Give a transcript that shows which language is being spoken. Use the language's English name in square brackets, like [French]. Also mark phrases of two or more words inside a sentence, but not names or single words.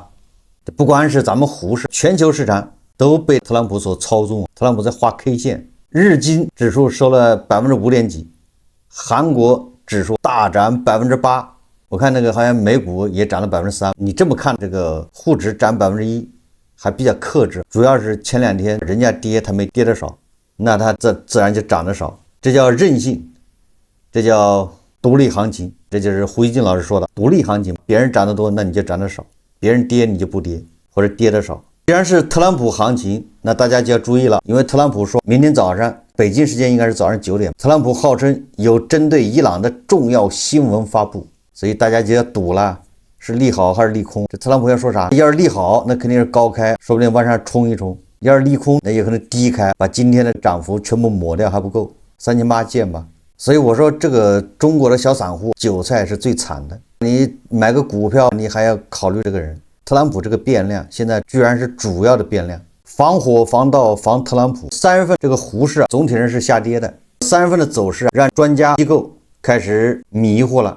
[Chinese] 不光是咱們胡適，全球市場都被特朗普所操縱。特朗普在畫 K 線，日經指數收了5點幾，韓國指數大漲8%，我看那個好像美股也漲了3%。你這麼看，這個滬指漲1%，還比較克制，主要是前2天人家跌，它沒跌得少，那它自然就漲得少，這叫任性，這叫獨立行情。這就是胡一金老師說的獨立行情，別人漲得多，那你就漲得少；別人跌你就不跌，或者跌得少。既然是特朗普行情，那大家就要注意了，因為特朗普說明天早上，北京时间應該是早上9點，特朗普號稱有針對伊朗的重要新聞發布，所以大家就要賭了，是利好還是利空？這特朗普要說啥？要是利好，那肯定是高開，說不定往上衝一衝；要是利空，那也可能低開，把今天的漲幅全部抹掉，還不夠3800見吧。所以我說，這個中國的小散戶韭菜是最慘的，你買個股票，你還要考慮這個人。特朗普這個變量現在居然是主要的變量，防火防盜防特朗普。3月份這個胡適總體上是下跌的，3月份的走勢讓專家機構開始迷糊了。